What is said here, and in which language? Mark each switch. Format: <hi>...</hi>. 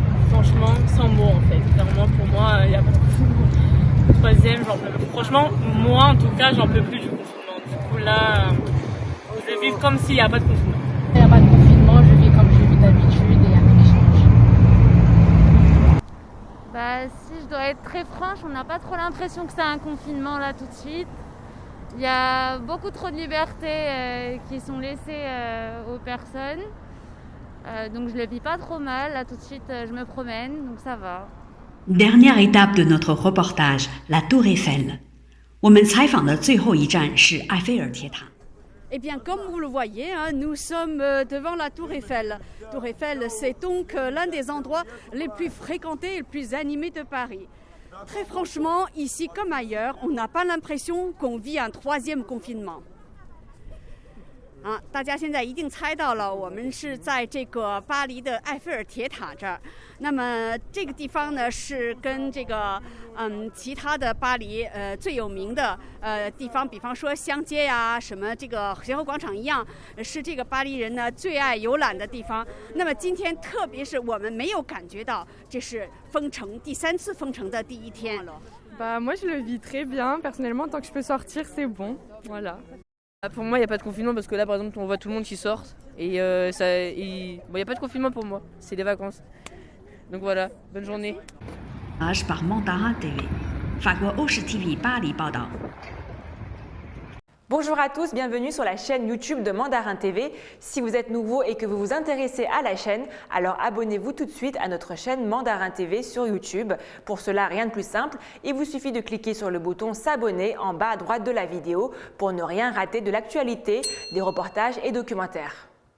<fr>Franchement, sans mots en fait. Clairement, pour moi, il n'y a pas de confinement. 3e, j'en peux plus. Franchement, moi en tout cas, j'en peux plus du confinement. Du coup là, je vis comme s'il n'y a pas de confinement. Il n'y a pas de confinement, je vis comme je vis d'habitude et il n'y a rien qui change. Bah, si je dois être très franche, on n'a pas trop l'impression que c'est un confinement là tout de suite. Il y a beaucoup trop de libertés qui sont laissées aux personnes. Donc je le vis pas trop mal. Là tout de suite, je me promène, donc ça va. Dernière étape de notre reportage, la Tour Eiffel.</fr> <zh>我们采访的最后一站是埃菲尔铁塔。</zh> <fr>Eh bien, comme vous le voyez, hein, nous sommes devant la Tour Eiffel. Tour Eiffel, c'est donc l'un des endroits les plus fréquentés et les plus animés de Paris. Très franchement, ici comme ailleurs, on n'a pas l'impression qu'on vit un troisième confinement.</fr> <zh>大家现在一定猜到了，我们是在这个巴黎的埃菲尔铁塔这儿。那么这个地方呢，是跟这个其他的巴黎最有名的地方，比方说香街呀、什么这个协和广场一样，是这个巴黎人呢最爱游览的地方。那么今天，特别是我们没有感觉到这是封城第3次封城的第1天。</zh> <fr>Moi, je le vis très bien. Personnellement, tant que je peux sortir, c'est bon. Voilà. Pour moi, il n'y a pas de confinement parce que là, par exemple, on voit tout le monde qui sort. Et il n'y a pas de confinement pour moi, c'est des vacances. Donc voilà, bonne journée. Par Mandarin TV.</fr> <zh>法国欧视 TV 巴黎报道。</zh> <fr>Bonjour à tous, bienvenue sur la chaîne YouTube de Mandarin TV. Si vous êtes nouveau et que vous vous intéressez à la chaîne, alors abonnez-vous tout de suite à notre chaîne Mandarin TV sur YouTube. Pour cela, rien de plus simple, il vous suffit de cliquer sur le bouton s'abonner en bas à droite de la vidéo pour ne rien rater de l'actualité, des reportages et documentaires.</fr>